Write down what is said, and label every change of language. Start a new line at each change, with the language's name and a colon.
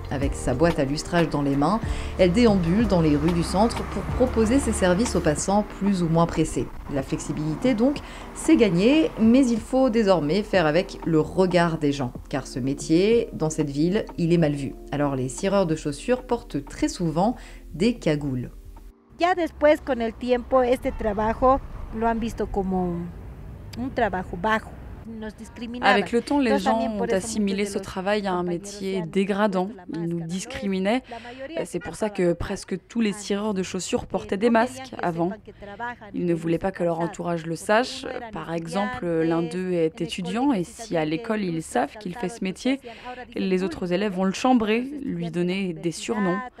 French: Avec sa boîte à lustrage dans les mains, elle déambule dans les rues du centre pour proposer ses services aux passants plus ou moins pressés. La flexibilité donc, c'est gagné, mais il faut désormais faire avec le regard des gens, car ce métier, dans cette ville, il est mal vu. Alors les cireurs de chaussures portent très souvent des cagoules.
Spanish: Ya después, con el tiempo, este trabajo lo han visto como un trabajo bajo.
French: Avec le temps, les gens ont assimilé ce travail à un métier dégradant. Ils nous discriminaient. C'est pour ça que presque tous les cireurs de chaussures portaient des masques avant. Ils ne voulaient pas que leur entourage le sache. Par exemple, l'un d'eux est étudiant et si à l'école ils savent qu'il fait ce métier, les autres élèves vont le chambrer, lui donner des surnoms.